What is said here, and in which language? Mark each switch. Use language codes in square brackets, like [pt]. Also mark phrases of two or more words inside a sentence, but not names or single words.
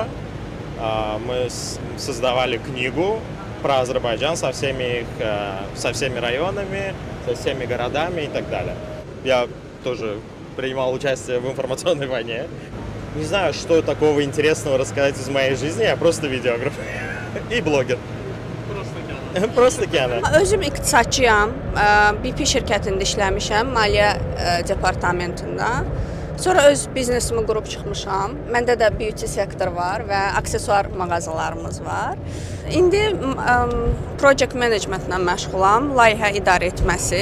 [ru] Мы создавали книгу про Азербайджан со всеми районами, со всеми городами и так далее. Я тоже принимал участие в информационной войне. Не знаю, что такого интересного рассказать из моей жизни, я просто видеограф и блогер. Просто Kənan. [az] Özüm iqtisadçıyam. BP şirkətində işləmişəm, maliyyə departamentində. Sonra öz biznesimi qurub çıxmışam. Məndə də beauty sektor var və aksesuar mağazalarımız var. İndi [en] project managementlə [az] məşğulam, layihə idarə etməsi.